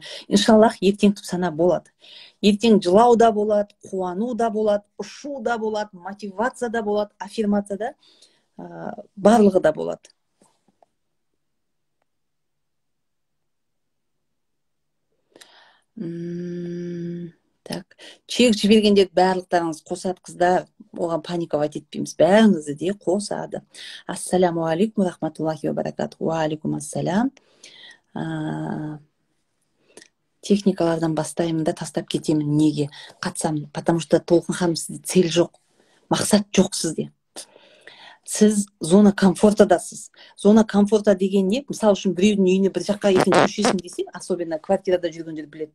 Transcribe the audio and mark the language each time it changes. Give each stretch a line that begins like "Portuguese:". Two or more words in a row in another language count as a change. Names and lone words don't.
Kazakh: Иншаллах, ертең түп сана болады. Ертең жылау да болады, қуану да болады, ұшу да болады, мотивация да болады, аффирмация да, барлығы да болады. Так, чек жібергендерді барлықтарыңыз қосады қыздар, оған паниковать етпейміз, бәріңізді де қосады.
Arabic: السلام عليكم ورحمة الله وبركاته. وعليكم السلام.
Kazakh: Техникалардан бастаймын да тастап кетемін. Неге қатсам?
Russian: Потому что
Kazakh: Толқын ханым, сізде цель жоқ, мақсат жоқ сізде. Сіз
Russian: зона комфортадасыз. Зона комфорта
Kazakh: деген не? Мысалы үшін біреудің үйіне бір жаққа екінші көшесің десе,
Russian: особенно квартирада
Kazakh: жүргендер біледі.